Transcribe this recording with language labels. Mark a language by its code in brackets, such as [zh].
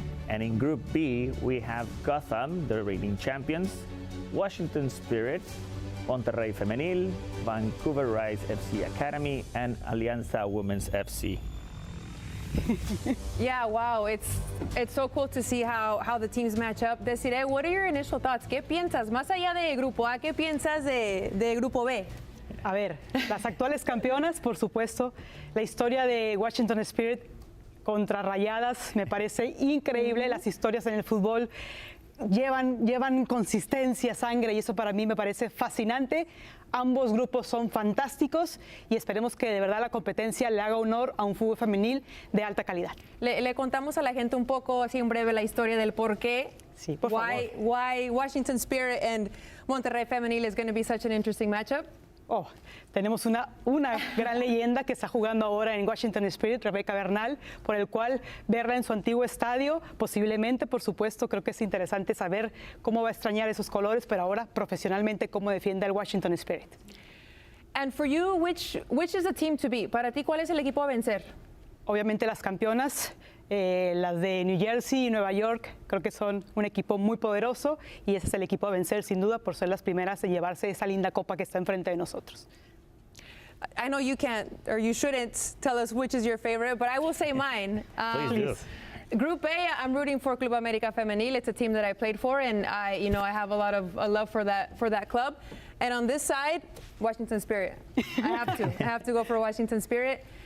[en] And in Group B, we have Gotham, the reigning champions, Washington Spirit, Monterrey Femenil, Vancouver Rise FC Academy, and Alianza Women's FC. Yeah, wow, it's so cool to see how the teams match up. Desiree, what are your initial thoughts? [es] ¿Qué piensas? Más allá de Grupo A, ¿qué piensas de Grupo B? A ver, las actuales campeonas, por supuesto. La historia de Washington Spirit contra Rayadas me parece increíble. Las historias en el fútbol llevan consistencia, sangre, y eso para mí me parece fascinante. Ambos grupos son fantásticos y esperemos que de verdad la competencia le haga honor a un fútbol femenil de alta calidad. Le contamos a la gente un poco, así en breve, la historia del por qué. Sí, por favor. [en] Why Washington Spirit and Monterrey Femenil is going to be such an interesting matchup. [es] Oh, tenemos una gran leyenda que está jugando ahora en Washington Spirit, Rebeca Bernal, por el cual verla en su antiguo estadio, posiblemente, por supuesto, creo que es interesante saber cómo va a extrañar esos colores, pero ahora profesionalmente cómo defiende el Washington Spirit. [en] And for you, which is the team to beat? [es] Para ti, ¿cuál es el equipo a vencer? Obviamente las campeonas, las de New Jersey y Nueva York, creo que son un equipo muy poderoso y ese es el equipo a vencer sin duda por ser las primeras en llevarse esa linda copa que está enfrente de nosotros. [en] I know you can't or you shouldn't tell us which is your favorite, but I will say mine. Please do. Group A, I'm rooting for Club América Femenil. It's a team that I played for, and I have a lot of love for that club. And on this side, Washington Spirit. I have to go for Washington Spirit.